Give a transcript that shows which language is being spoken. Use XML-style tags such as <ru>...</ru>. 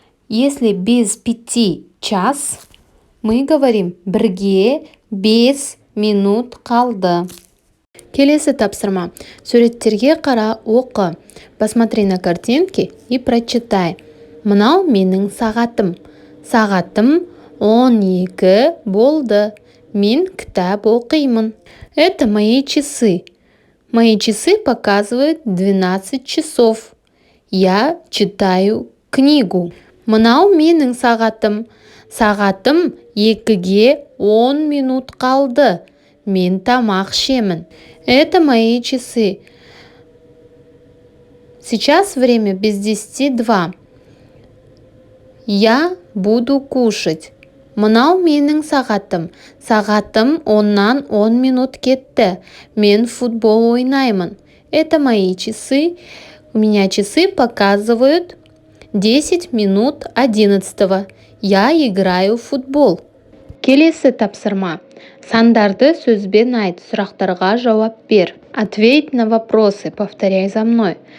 <ru>Если без 5 час, мы говорим</ru> <kk>бірге 5 минут қалды. Келесі тапсырма. Суреттерге қара, оқы.</kk> <ru>Посмотри на картинки и прочитай.</ru> <kk>Мынау менің сағатым. Сағатым 12 болды. Мен кітап оқимын.</kk> <ru>Это мои часы. Мои часы показывают 12 часов. Я читаю книгу.</ru> <kk>Мынау менің сағатым. Сағатым 2-ге 10 минут қалды. Мен тамақ ішемін.</kk> <ru>Это мои часы. Сейчас время без 10:02. Я буду кушать.</ru> <kk>Мынау менің сағатым. Сағатым 10-нан 10 минут кетті. Мен футбол ойнаймын.</kk> <ru>Это мои часы. У меня часы показывают 10 минут 11. Я играю в футбол.</ru> <kk>Келесі тапсырма. Сандарды сөзбен айт, сұрақтарға жауап бер.</kk> <ru>Ответь на вопросы, повторяй за мной.</ru>